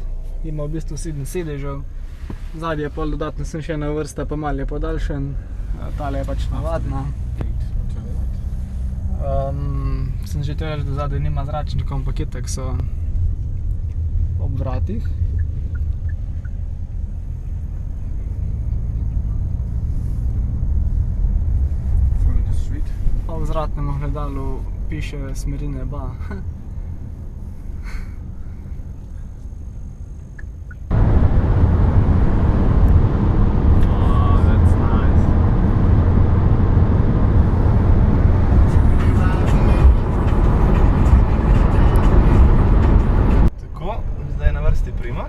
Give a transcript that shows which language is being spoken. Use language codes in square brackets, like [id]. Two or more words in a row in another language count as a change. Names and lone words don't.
[sl] Ima v bistvu 7 sedežev. Zadnji je pol dodatno sem še ena vrsta, pa malo je podaljšan. Tale je pač navadna. Sem že to reči, da zadaj nima zračnikov, ampak itak so ob vratih. [en] Follow the street. [sl] Pa v vzvratnem ogledalu piše smeri neba. [en] That's nice. [sl] Tako, zdaj je na vrsti Primož.